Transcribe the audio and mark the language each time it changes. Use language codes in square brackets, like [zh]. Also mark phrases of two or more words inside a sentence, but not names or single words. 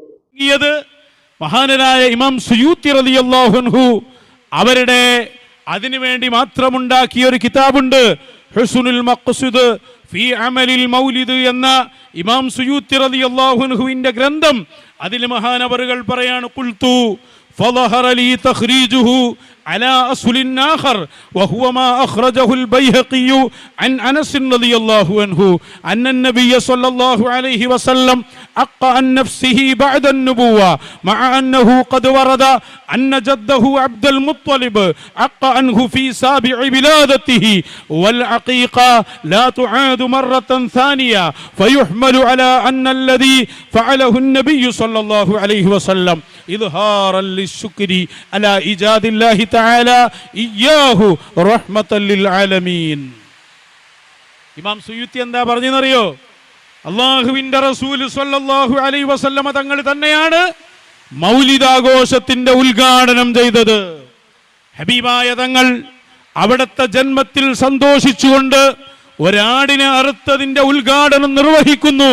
[ml] മഹാനരായ ഇമാം സുയൂത്തി [ar] رضي الله عنه [ml] അവരുടെ അതിനുവേണ്ടി മാത്രമുണ്ടാക്കിയ ഒരു കിതാബുണ്ട്, ഹുസ്നുൽ മഖ്സുദ് ഫീ അമലിൽ മൗലിദ് എന്ന ഇമാം സുയൂത്തി റളിയല്ലാഹു അൻഹുവിന്റെ ഗ്രന്ഥം. അതിൽ മഹാനവറുകൾ പറയാണ്, [ar] قلت فظهر لي تخريجه على أصل آخر وهو ما أخرجه البيهقي عن أنس رضي الله عنه أن النبي صلى الله عليه وسلم أقى عن نفسه بعد النبوة مع أنه قد ورد أن جده عبد المطلب أقى عنه في سابع ولادته والعقيقة لا تعاد مرة ثانية فيحمل على أن الذي فعله النبي صلى الله عليه وسلم إظهارا للشكر على إيجاد الله تعالى إياه رحمة للعالمين. [ml] ഇമാം സുയൂത്തി എന്താ പറഞ്ഞെന്നറിയോ? അള്ളാഹുവിന്റെ റസൂൽ [ar] صلى الله عليه وسلم [ml] തങ്ങൾ തന്നെയാണ് മൗലിദാഘോഷത്തിന്റെ ഉദ്ഘാടനം ചെയ്തത്. ഹബീബായ തങ്ങൾ അവിടുത്തെ ജന്മത്തിൽ സന്തോഷിച്ചുകൊണ്ട് ഒരാടിനെ അറുത്തതിന്റെ ഉദ്ഘാടനം നിർവഹിക്കുന്നു.